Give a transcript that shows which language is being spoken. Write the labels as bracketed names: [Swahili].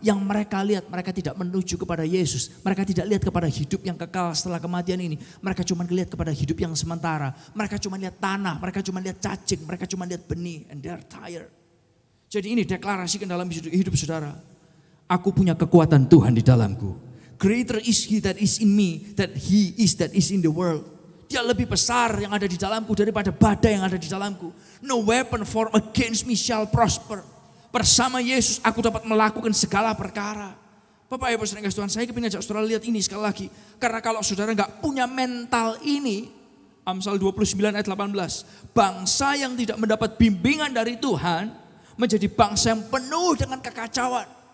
[Indonesian] Yang mereka lihat, mereka tidak menuju kepada Yesus. Mereka tidak lihat kepada hidup yang kekal setelah kematian ini. Mereka cuma lihat kepada hidup yang sementara. Mereka cuma lihat tanah, mereka cuma lihat cacing, mereka cuma lihat benih. [English] And they're tired. [Indonesian] Jadi ini deklarasikan dalam hidup saudara. Aku punya kekuatan Tuhan di dalamku. [English] Greater is he that is in me, that he is that is in the world. [Indonesian] Dia lebih besar yang ada di dalamku daripada badai yang ada di dalamku. [English] No weapon formed against me shall prosper. [Indonesian] Bersama Yesus aku dapat melakukan segala perkara. Bapak Ibu saudara Tuhan, saya ingin ajak saudara lihat ini sekali lagi. Karena kalau saudara gak punya mental ini, Amsal 29 ayat 18. Bangsa yang tidak mendapat bimbingan dari Tuhan menjadi bangsa yang penuh dengan kekacauan.